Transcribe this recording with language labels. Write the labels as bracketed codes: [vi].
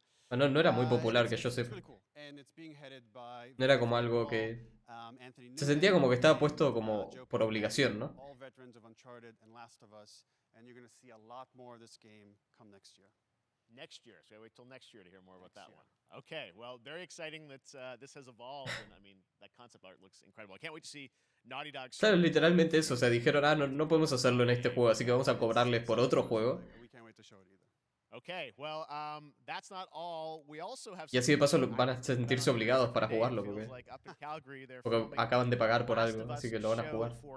[es] No era muy popular, que yo sepa. No era como algo que... Se sentía como que estaba puesto como por obligación, ¿no? [en] Next year, so we wait till next year to hear more about that one. Okay, well, very exciting that this has evolved, and I mean, that concept art looks incredible. I can't wait to see Naughty Dog. [es] Claro, literalmente eso, o sea, dijeron, no podemos hacerlo en este juego, así que vamos a cobrarles por otro juego. [en] Okay, well, that's not all. We also have [es] Y así de paso van a sentirse obligados para jugarlo, porque acaban de pagar por algo, así que lo van a jugar.